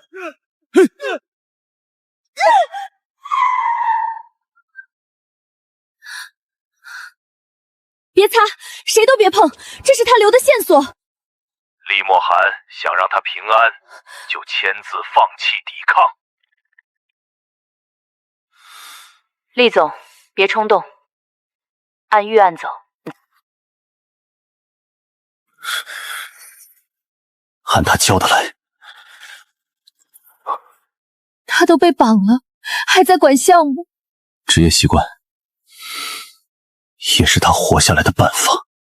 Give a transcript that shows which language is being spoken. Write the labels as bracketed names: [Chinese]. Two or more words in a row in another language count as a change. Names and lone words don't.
[Chinese] 別擦，誰都別碰，這是他留的線索。厲墨寒想讓他平安，就簽字放棄抵抗。厲總，別衝動，按預案走。按他教的來。他都被绑了，还在管项目。职业習慣也是他活下来的办法。